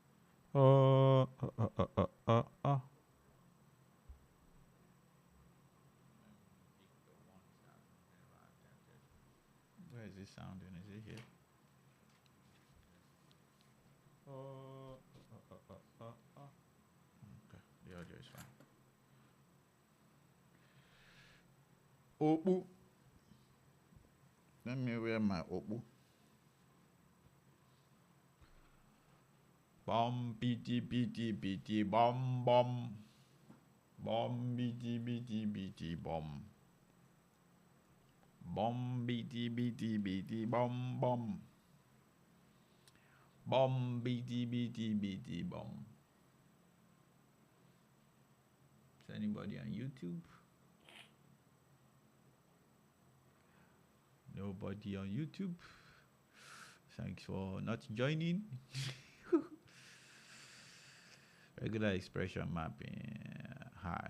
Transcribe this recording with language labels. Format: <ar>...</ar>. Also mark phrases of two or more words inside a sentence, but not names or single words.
<en>Where is it sounding? Is it here? Okay, the audio is fine. Opu. Let me wear my opu. Bom biti biti biti bom bom. Bom biti biti biti bom. Bom biti biti biti bom bom. Bom biti biti biti bom. Is anybody on YouTube? Nobody on YouTube. Thanks for not joining. Regular expression mapping hard.</en>